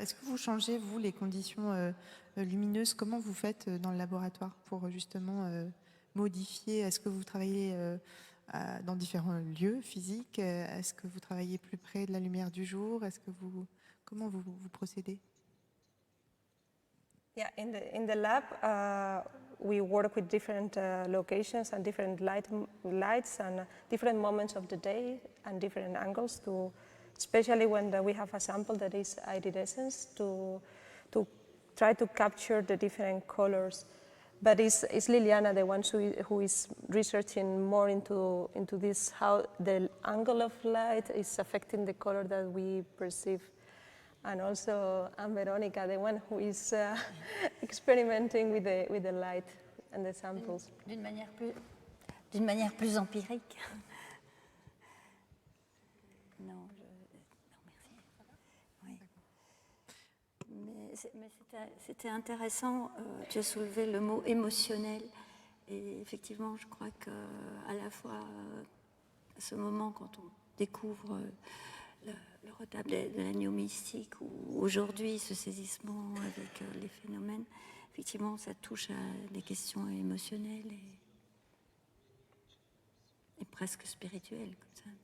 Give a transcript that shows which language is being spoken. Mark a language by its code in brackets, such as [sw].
[fr] Est-ce que vous changez, vous, les conditions lumineuses? Comment vous faites dans le laboratoire pour justement modifier? Est-ce que vous travaillez dans différents lieux physiques? Est-ce que vous travaillez plus près de la lumière du jour? Comment vous procédez? [en] Yeah, in the lab, we work with different locations and different lights and different moments of the day and different angles to, especially when we have a sample that is iridescence, to try to capture the different colors. But it's Liliana, the one who is researching more into this, how the angle of light is affecting the color that we perceive. And also Ann Veronica, the one who is experimenting with the light and the samples. [fr] D'une manière plus empirique. Non, merci. Oui. Mais c'était intéressant, tu as soulevé le mot émotionnel. Et effectivement, je crois qu'à la fois, à ce moment, quand on découvre le retable de l'agneau mystique, ou aujourd'hui ce saisissement avec les phénomènes, effectivement ça touche à des questions émotionnelles et presque spirituelles comme ça.